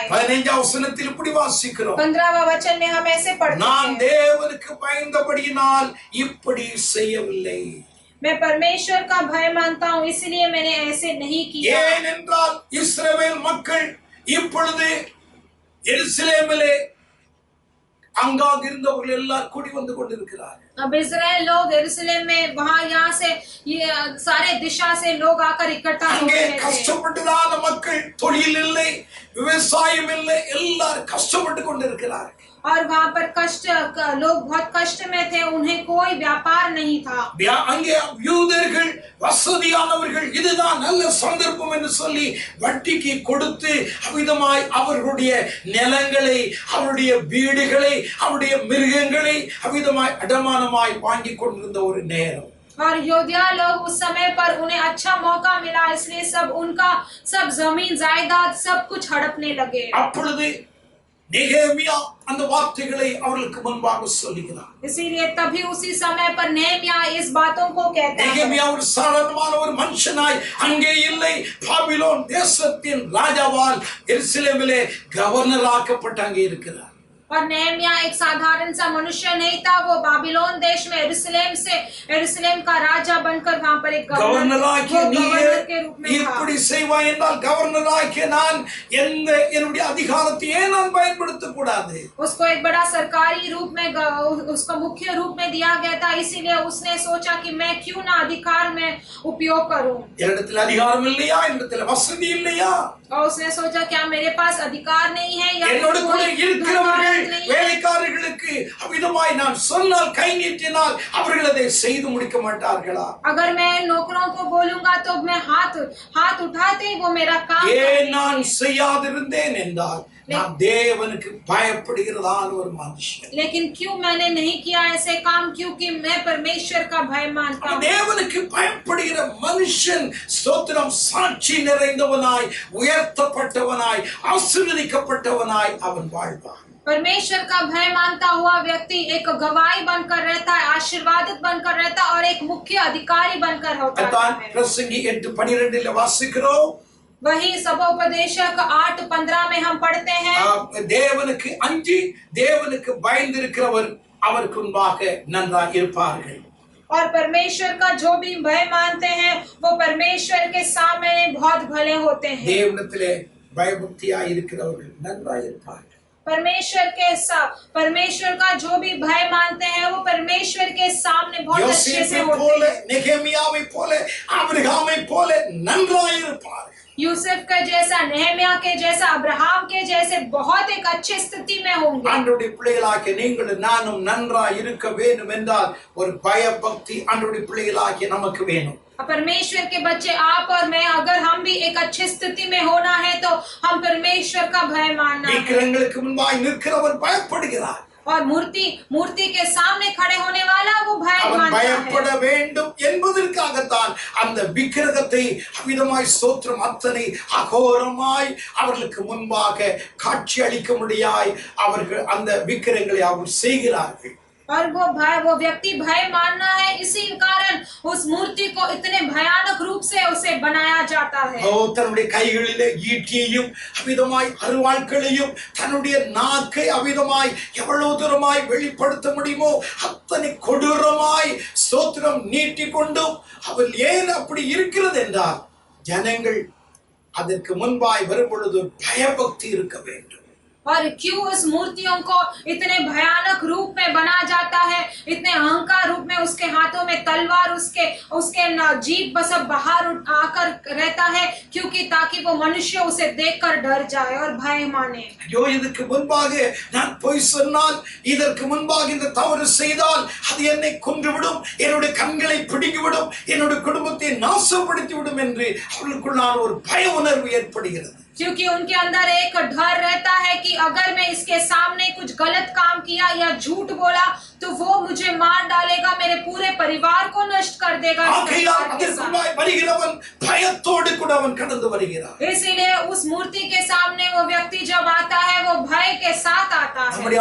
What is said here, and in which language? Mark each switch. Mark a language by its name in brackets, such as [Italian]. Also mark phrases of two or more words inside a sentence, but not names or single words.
[Tamil] 15ஆம் வசனத்தில் இப்படி வாசிக்கிறோம், [Hindi] 15वां वचन में हम ऐसे पढ़ते [Tamil] நான் [Hindi] हैं, [Tamil] தேவனுக்கு பயந்தபடியினால் இப்படி செய்யவில்லை. [Hindi] मैं परमेश्वर का भय मानता हूँ इसलिए मैंने ऐसे नहीं किया। [Tamil] ஏனென்றால் இஸ்ரவேல் மக்கள் இப்பொழுது எருசலேமிலே அங்காக இருந்தவர்கள் எல்லாம் கூடி வந்து கொண்டிருக்கிறார்கள். [Hindi] अब इजराइल लोग यरूशलेम में वहां यहाँ से ये सारे दिशा से लोग आकर इकट्ठा हो [Tamil] அங்கே [Hindi] रहे थे। [Tamil] கஷ்டப்பட்டதான மக்கள், தொழில் இல்லை, விவசாயம் இல்லை, எல்லாரும் கஷ்டப்பட்டு கொண்டிருக்கிறார்கள். [Hindi] और वहाँ पर लोग बहुत कष्ट में थे, उन्हें कोई व्यापार नहीं था। [Tamil] அங்கே யூதர்கள் வசதியானவர்கள், இதுதான் நல்ல சந்தர்ப்பம் என்று சொல்லி வட்டிக்கு கொடுத்து அவிதமாய் அவர்களுடைய நிலங்களை, அவருடைய வீடுகளை, அவருடைய மிருகங்களை அவிதமாய் அடமானமாய் வாங்கி கொண்டிருந்த ஒரு நேரம். [Hindi] और योद्धा लोग उस समय पर उन्हें अच्छा मौका मिला, इसलिए सब जमीन जायदाद सब कुछ हड़पने लगे। [Tamil] அப்பொழுது நெகேமியா அந்த வார்த்தைகளை அவர்களுக்கு முன்பாக சொல்லுகிறார். [Hindi] इसीलिए तभी उसी समय पर नेहमिया इस बातों को कहता है। [Tamil] நெகேமியா ஒரு சாதாரணமான ஒரு மனுஷனாய் அங்கே இல்லை, பாபிலோன் தேசத்தின் ராஜாவால் எருசலேமிலே கவர்னர் ஆக்கப்பட்டு அங்கே இருக்கிறார். [Hindi] और नेहमिया एक साधारण सा मनुष्य नहीं था, वो बाबिलोन देश में यरूशलेम का राजा बनकर वहां पर एक गवर्नर के रूप में था। [Tamil] இப்படி செய்வாய் என்றால் கவர்னர் ஆகிய நான் என்னுடைய அதிகாரத்தை ஏன் நான் பயன்படுத்த கூடாது? [Hindi] उसको एक बड़ा सरकारी रूप में उसको मुख्य रूप में दिया गया था, इसीलिए उसने सोचा कि मैं क्यों ना अधिकार में उपयोग करूं। [Tamil] என்னிடத்தில் அதிகாரம் இல்லையா? என்னிடத்தில் வசதி இல்லையா? [Hindi] और उसने सोचा क्या मेरे पास अधिकार नहीं है या [Tamil] என்னோட கூட இருக்கிறவர்கள் வேலைக்காரர்களுக்கு அவிதமாய் நான் சொன்னால் கை நீட்டினால் அவர்கள் அதை செய்து முடிக்க மாட்டார்களா? [Hindi] अगर मैं नौकरों को बोलूंगा तो मैं हाथ उठाते ही वो मेरा काम [Tamil] ஏன் நான் செய்யாதிருந்தேன் என்றால் நான் தேவனுக்கு பயப்படுகிறதான ஒரு மனுஷன். [Hindi] लेकिन क्यों मैंने नहीं किया ऐसे काम? क्योंकि मैं परमेश्वर का भय मानता हूँ। [Tamil] தேவனுக்கு பயப்படுகிற மனுஷன் ஸ்தோத்திரம் சாட்சி நிறைந்தவனாய் உயர்த்தப்பட்டவனாய் ஆசீர்வதிக்கப்பட்டவனாய் அவன் வாழ்வான். [Hindi] परमेश्वर का भय मानता हुआ व्यक्ति एक गवाही बनकर रहता है, आशीर्वादित बनकर रहता है और एक मुख्य अधिकारी बनकर होता है। [Tamil] प्रसंगी 8:12 வாசிக்கிறோம். [Hindi] वही सभोपदेशक 8:15 में हम पढ़ते हैं, [Tamil] தேவனுக்கு அஞ்சி தேவனுக்கு பயந்திருக்கிறவர் அவருக்கு முன்பாக நன்றாக இருப்பார்கள். [Hindi] और परमेश्वर का जो भी भय मानते हैं वो परमेश्वर के सामने बहुत भले होते हैं। [Tamil] தேவனிடத்திலே பயபக்தியாய் இருக்கிறவர்கள் நன்றாக இருப்பார்கள். [Hindi] परमेश्वर का जो भी भय मानते हैं वो परमेश्वर के सामने बहुत अच्छे से होते हैं। [Tamil] नेहेमियाவை போல ஆபிரகாமை போல நன்றாக இருப்பார்கள். [Hindi] यूसुफ का जैसा, नेहमिया के जैसा, अब्राहम के जैसे बहुत एक अच्छी स्थिति में होंगे। [Tamil] ஆண்டவருடைய பிள்ளைகளாகிய நீங்கள் நானும் நன்றாக இருக்க வேண்டும் என்றால் ஒரு பயபக்தி ஆண்டவருடைய பிள்ளைகளாகிய நமக்கு வேணும். [Hindi] परमेश्वर के बच्चे आप और मैं, अगर हम भी एक अच्छी स्थिति में होना है तो हम परमेश्वर का भय मानना है। [Tamil] விக்கிரங்களுக்கு முன்பாய் நிற்கிறவர் பயப்படுகிறார் [Hindi] और मूर्ति के सामने खड़े होने वाला वो भय मानता [Tamil] பயப்பட [Hindi] है। [Tamil] வேண்டும் என்பதற்காகத்தான் அந்த விக்கிரகத்தை அவிதமாய் ஸ்தோத்திரம் அத்தனை அகோரமாய் அவர்களுக்கு முன்பாக காட்சி அளிக்க முடியாய் அவர்கள் அந்த விக்கிரகங்களை அவர் செய்கிறார்கள். [Hindi] और वो व्यक्ति भय मानना है, इसी कारण उस मूर्ति को इतने भयानक रूप से उसे बनाया जाता है। [Tamil] தன்னுடைய கைகளிலே ஈட்டியையும் அவிதமாய் அருவாள்களையும் தன்னுடைய நாக்கை அவிதமாய் எவ்வளவு தூரமாய் வெளிப்படுத்த முடியுமோ அத்தனை கொடூரமாய் ஸ்தோத்திரம் நீட்டிக்கொண்டும் அவள் ஏன் அப்படி இருக்கிறது என்றால் ஜனங்கள் அதற்கு முன்பாய் வரும் பொழுது பயபக்தி இருக்க வேண்டும். [Hindi] और क्यों उस मूर्तियों को इतने भयानक रूप में बना जाता है, इतने अहंकार रूप में, उसके हाथों में तलवार, उसके जीभ बस बाहर आकर रहता है, क्योंकि ताकि वो मनुष्य उसे देखकर डर जाए और भय माने। [Tamil] जो இதற்கு முன்பாக நான் போய் சொன்னால், இதற்கு முன்பாக இந்த தவறு செய்தால் அது என்னை கொன்றுவிடும், என்னுடைய கண்களை பிடுங்கிவிடும், என்னுடைய குடும்பத்தை நாசப்படுத்திவிடும் என்று அவர்களுக்குள்ளான ஒரு பய உணர்வு ஏற்படுகிறது. [Hindi] क्योंकि उनके अंदर एक डर रहता है कि अगर मैं इसके सामने कुछ गलत काम किया या झूठ बोला तो वो मुझे मार डालेगा, मेरे पूरे परिवार को नष्ट कर देगा। इसीलिए उस मूर्ति के सामने वो व्यक्ति जब आता है वो भय के साथ आता है।